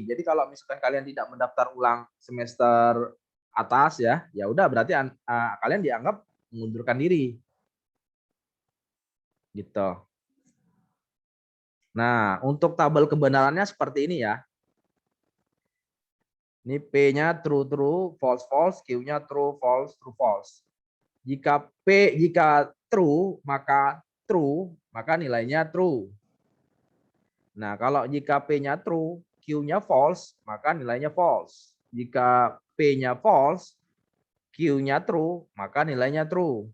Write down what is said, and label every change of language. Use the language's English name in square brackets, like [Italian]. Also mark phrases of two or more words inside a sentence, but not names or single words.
[Indonesian] Jadi kalau misalkan kalian tidak mendaftar ulang semester atas ya, ya udah berarti kalian dianggap mengundurkan diri. Gitu. Nah, untuk tabel kebenarannya seperti ini ya. Ini P-nya [English] true true, false false, [Indonesian] Q-nya [English] true false, true false. [Indonesian] Jika true, maka nilainya true. Nah, kalau jika P-nya true, Q-nya false, maka nilainya false. Jika P-nya false, Q-nya true, maka nilainya true.